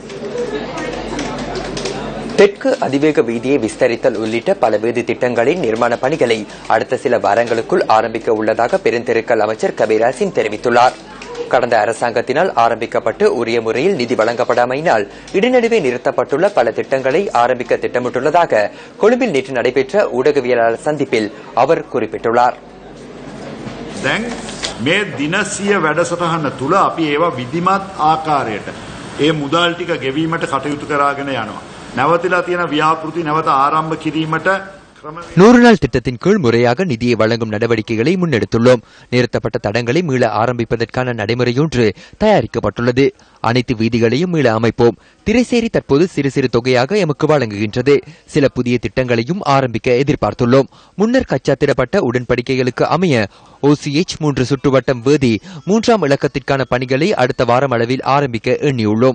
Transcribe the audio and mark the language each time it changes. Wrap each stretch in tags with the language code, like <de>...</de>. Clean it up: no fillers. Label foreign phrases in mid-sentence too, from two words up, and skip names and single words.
<ta>தெற்கு அதிவேக வீதியை விஸ்தரித்தல் உள்ளிட்ட பல வீதி திட்டங்களின் நிர்மாண பணிகளை அடுத்த சில வாரங்களுக்குள் ஆரம்பிக்க உள்ளதாக பெருந்தெருக்கள் அமைச்சர் கபீர் ஹசீம் தெரிவித்துள்ளார். கடந்த அரசாங்கத்தினால் ஆரம்பிக்கப்பட்டு உரிய முறையில் நிதி வழங்கப்படாமையினால் இடைநடுவே நிறுத்தப்பட்டுள்ள பல திட்டங்களை ஆரம்பிக்க திட்டமிட்டுள்ளதாக கொழும்பில் நேற்று நடைபெற்ற ஊடகவியலாளர் சந்திப்பில் அவர் குறிப்பிட்டுள்ளார்.</ta> <si>මේ දිනසිය වැඩසටහන තුළ අපි ඒවා විධිමත් ආකාරයට ඒ මුදල් ටික ගෙවීමට කටයුතු කරගෙන යනවා. නැවතිලා තියෙන ව්‍යාපෘති නැවත ආරම්භ කිරීමට</si> <ta>100 நாள் திட்டத்தின் கீழ் முறையாக நிதியை வழங்கும் நடவடிக்கைகளை முன்னெடுத்துள்ளோம். நிறுத்தப்பட்ட தடங்களை மீள ஆரம்பிப்பதற்கான நடைமுறையொன்று தயாரிக்கப்பட்டுள்ளது. அனைத்து வீதிகளையும் மீள அமைப்போம். திரைசேரி தற்போது சிறு சிறு தொகையாக எமக்கு வழங்குகின்றது. சில புதிய திட்டங்களையும் ஆரம்பிக்க எதிர்பார்த்துள்ளோம். முன்னர் கச்சாத்திடப்பட்ட உடன்படிக்கைகளுக்கு அமைய OCH 3 சுற்றுவட்டம் வேதி 3ஆம் இலக்கத்திற்கான பணிகளை அடுத்த வாரம் அளவில் ஆரம்பிக்க எண்ணியுள்ளோம்.</ta>